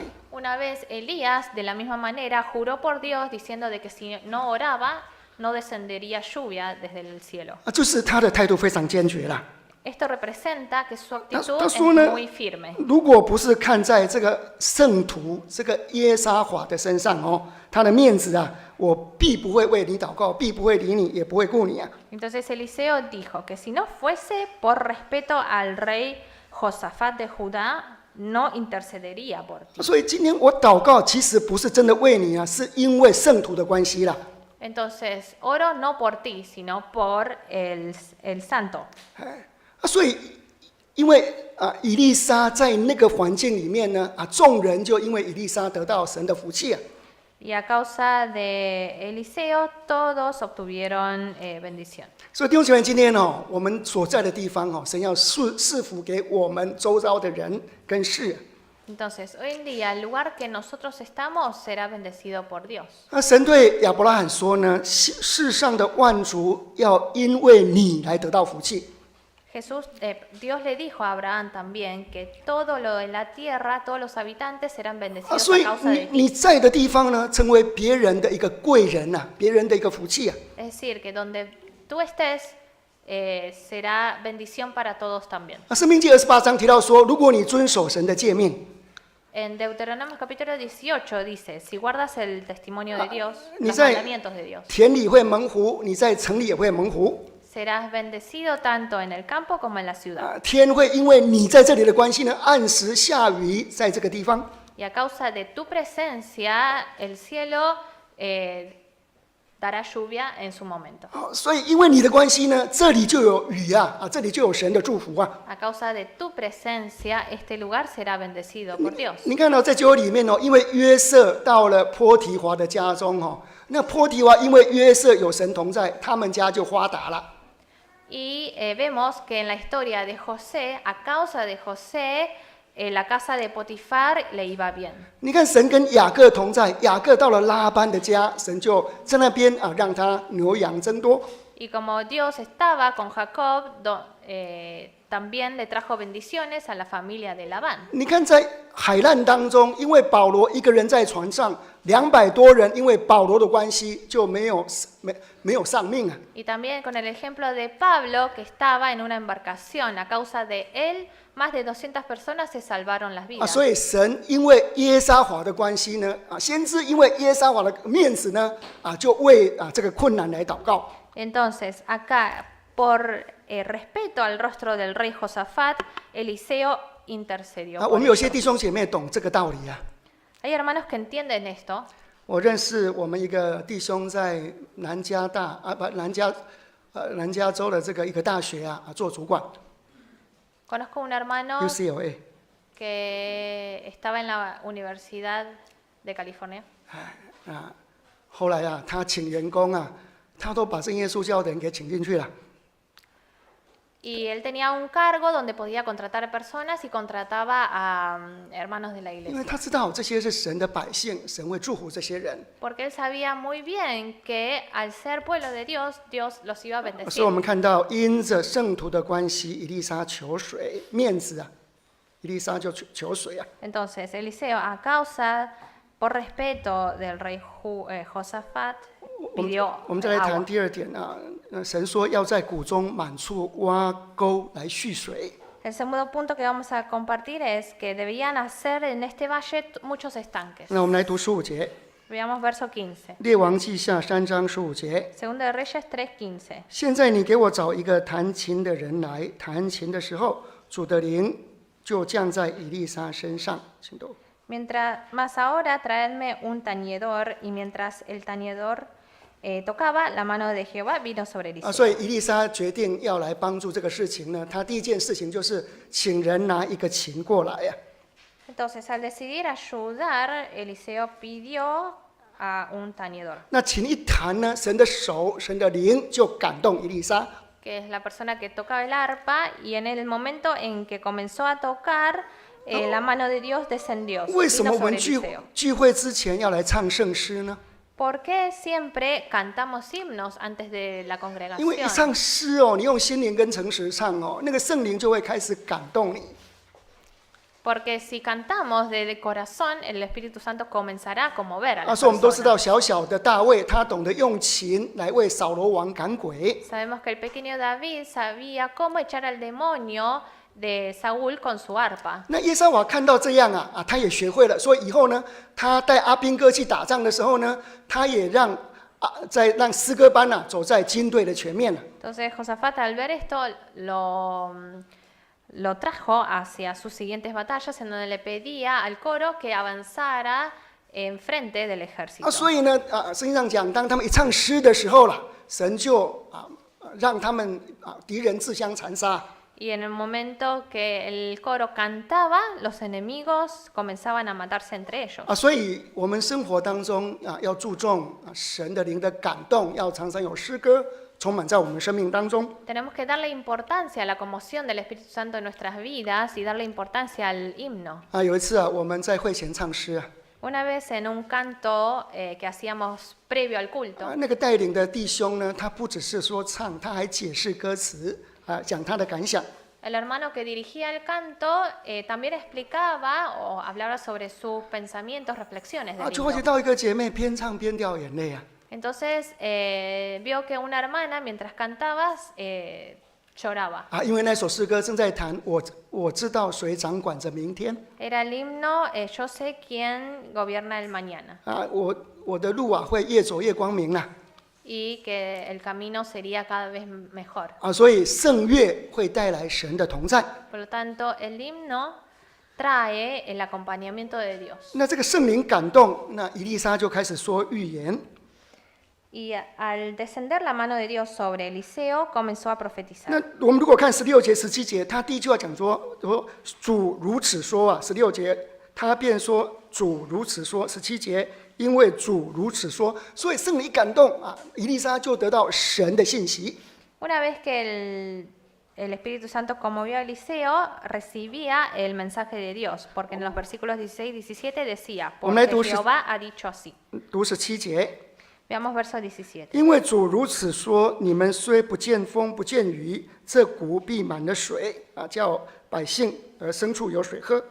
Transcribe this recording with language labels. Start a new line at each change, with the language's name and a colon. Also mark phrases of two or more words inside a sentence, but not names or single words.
Spanish: Una vez Elías de la misma manera juró por Dios diciendo de que si no oraba no descendería lluvia desde el cielo.
Chinese: 就是他的态度非常坚决啦。
Spanish: Esto representa que su actitud
Chinese: 他
Spanish: es
Chinese: 说呢
Spanish: muy firme.
Chinese: 如果不是看在这个圣徒这个耶沙华的身上他的面子我必不会为你祷告，必不会理你，也不会顾你
Spanish: Entonces Eliseo dijo que si no fuese por respeto al rey Josafat de Judá, no intercedería por ti.
Chinese: 所以今天我祷告，其实不是真的为你是因为圣徒的关系啦。
Spanish: Entonces oro no por ti, sino por el santo.
Chinese: 所以，因为以利沙在那个环境里面呢，众人就因为以利沙得到神的福气
Spanish: Y a causa de Eliseo, todos obtuvieron bendición.
Chinese: 所以弟兄姐妹，今天我们所在的地方神要赐福给我们周遭的人跟事。
Spanish: Entonces, hoy en día, el lugar que nosotros estamos será bendecido por Dios.
Chinese: 神对亚伯拉罕说呢，世上的万族要因为你来得到福气。
Spanish: Dios le dijo a Abraham también que todo lo de la tierra, todos los habitantes serán bendecidos
Chinese: 所
Spanish: a
Chinese: 以
Spanish: causa de
Chinese: 你
Spanish: ti.
Chinese: 在的地方呢，成为别人的一个贵人别人的一个福气
Spanish: Es decir, que donde tú estés será bendición para todos también.
Chinese: 申命记28章提到说，如果你遵守神的诫命，
Spanish: En Deuteronomio capítulo 18 dice, si guardas el testimonio de Dios,
Chinese: 你
Spanish: los
Chinese: 在
Spanish: mandamientos de Dios,
Chinese: 田里会蒙福，你在城里也会蒙福。
Spanish: serás bendecido tanto en el campo como en la ciudad.
Chinese: 天会因为你在这里的关系呢，按时下雨在这个地方。
Spanish: Y a causa de tu presencia, el cielo dará lluvia en su momento.
Chinese: 所以因为你的关系呢，这里就有雨这里就有神的祝福
Spanish: A causa de tu presencia, este lugar será bendecido por Dios.
Chinese: 你看在旧约里面因为约瑟到了波提华的家中那波提华因为约瑟有神同在，他们家就发达了。
Spanish: Y vemos que en la historia de José, a causa de José, la casa de Potifar le iba bien.
Chinese: 你看神跟雅各同在，雅各到了拉班的家，神就在那边让他牛羊增多。
Spanish: Y como Dios estaba con Jacob, también le trajo bendiciones a la familia de Labán.
Chinese: 你看，在海难当中，因为保罗一个人在船上，200多人因为保罗的关系就没有丧命啊。
Spanish: Y también con el ejemplo de Pablo, que estaba en una embarcación. A causa de él, más de 200 personas se salvaron las 啊， vidas.
Chinese: 所以神因为耶沙华的关系呢，啊，先知因为耶沙华的面子呢，啊，就为这个困难来祷告。
Spanish: Entonces, acá, por respeto al rostro del rey Josafat, Eliseo intercedió. 啊， por
Chinese: 我们有
Spanish: ellos.
Chinese: 些弟兄姐妹懂这个道理啊。
Spanish: Hay hermanos que entienden esto.
Chinese: 我认识我们一个弟兄在南加州的这个一个大学啊，做主管
Spanish: Conozco un hermano
Chinese: UCLA。
Spanish: que estaba en la Universidad de California.
Chinese: 啊，后来啊，他请员工啊，他都把正耶稣教的人给请进去了。
Spanish: Y él tenía un cargo donde podía contratar personas y contrataba a hermanos de la
Chinese: 因为
Spanish: iglesia.
Chinese: 他知道这些是神的百姓，神会祝福这些人，
Spanish: Porque él sabía muy bien que al ser pueblo de Dios, Dios los iba a
Chinese: 所以
Spanish: bendecir.
Chinese: 我们看到因着圣徒的关系，以利沙求水，面子啊，以利沙就求水啊。
Spanish: Entonces, Eliseo, a causa, por respeto del rey Josafat,
Chinese: 我们再来
Spanish: pidió
Chinese: 谈
Spanish: agua.
Chinese: 第二点啊，神说要在谷中满处挖沟来蓄水。
Spanish: El segundo punto que vamos a compartir es que debían hacer en este valle muchos estanques.
Chinese: 那我们来读15节，
Spanish: Veamos verso 15.
Chinese: 列王记下3章15节。
Spanish: Segundo de Reyes 3:15.
Chinese: 现在你给我找一个弹琴的人来，弹琴的时候，主的灵就降在以利沙身上。请读。
Spanish: Más ahora traedme un tañedor, y mientras el tañedor tocaba, la mano de Jehová vino sobre 啊， Eliseo.
Chinese: 所以以利沙决定要来帮助这个事情呢，他第一件事情就是请人拿一个琴过来呀、
Spanish: Entonces, al decidir ayudar, Eliseo pidió a un tañedor,
Chinese: 那琴一弹呢，神的手、神的灵就感动以利沙，
Spanish: que es la persona que tocaba el arpa, y en el momento en que comenzó a tocar, la mano de Dios descendió,
Chinese: 为什
Spanish: vino
Chinese: 么我
Spanish: sobre
Chinese: 们
Spanish: Eliseo.
Chinese: 聚会之前要来唱圣诗呢？
Spanish: ¿Por qué siempre cantamos himnos antes de la
Chinese: 因为一
Spanish: congregación?
Chinese: 唱诗哦，你用心灵跟诚实唱哦，那个圣灵就会开始感动你。
Spanish: Porque si cantamos de corazón, el Espíritu Santo comenzará a conmover a 啊， la
Chinese: 所以我们都知
Spanish: persona.
Chinese: 道小小的大卫，他懂得用琴来为扫罗王赶鬼。
Spanish: Sabemos que el pequeño David sabía cómo echar al demonio de Saúl con su arpa.
Chinese: 那耶沙瓦看到这样啊，他也学会了，所以以后呢，他带阿兵哥去打仗的时候呢，他也让让诗歌班走在军队的前面了。
Spanish: Entonces Josafat, al ver esto, lo trajo hacia sus siguientes batallas, en donde le pedía al coro que avanzara enfrente del ejército.
Chinese: 啊，所以呢，圣经上讲，当他们一唱诗的时候了，神就让他们敌人自相残杀。
Spanish: Y en el momento que el coro cantaba, los enemigos comenzaban a matarse entre ellos.
Chinese: 啊，所以我们生活当中要注重神的灵的感动，要常常有诗歌充满在我们生命当中。
Spanish: Tenemos que darle importancia a la conmoción del Espíritu Santo en nuestras vidas y darle importancia al himno.
Chinese: 啊，有一次我们在会前唱诗
Spanish: Una vez en un canto que hacíamos previo al culto,
Chinese: 那个带领的弟兄呢，他不只是说唱，他还解释歌词讲他的感想。
Spanish: el hermano que dirigía el canto también explicaba o hablaba sobre sus pensamientos, reflexiones del
Chinese: 就会觉
Spanish: himno.
Chinese: 到一个姐妹边唱边掉眼泪啊。
Spanish: Entonces vio que una hermana, mientras cantaba, lloraba.
Chinese: 因为那首诗歌正在谈我知道谁掌管着明天
Spanish: Era el himno Yo sé quién gobierna el mañana,
Chinese: 我的路会越走越光明啦。
Spanish: y que el camino sería cada vez mejor.
Chinese: 所以圣乐会带来神的同在。
Spanish: Por lo tanto, el himno trae el acompañamiento de Dios.
Chinese: 那这个圣灵感动，那以利沙就开始说预言。
Spanish: Y al descender la mano de Dios sobre Eliseo, comenzó a
Chinese: 那
Spanish: profetizar.
Chinese: 我们如果看16节、17节，他第一句话讲说主如此说啊。16节他便说主如此说。17节因为主如此说，所以圣灵感动以利沙就得到神的信息。
Spanish: Una vez que el Espíritu Santo conmovió a Eliseo, recibía el mensaje de Dios, porque en los versículos 16 y 17 decía, porque Jehová ha dicho así.
Chinese: 读17节。
Spanish: Veamos verso 17.
Chinese: 因为主如此说：你们虽不见风，不见雨，这谷必满了水叫百姓牲畜有水喝。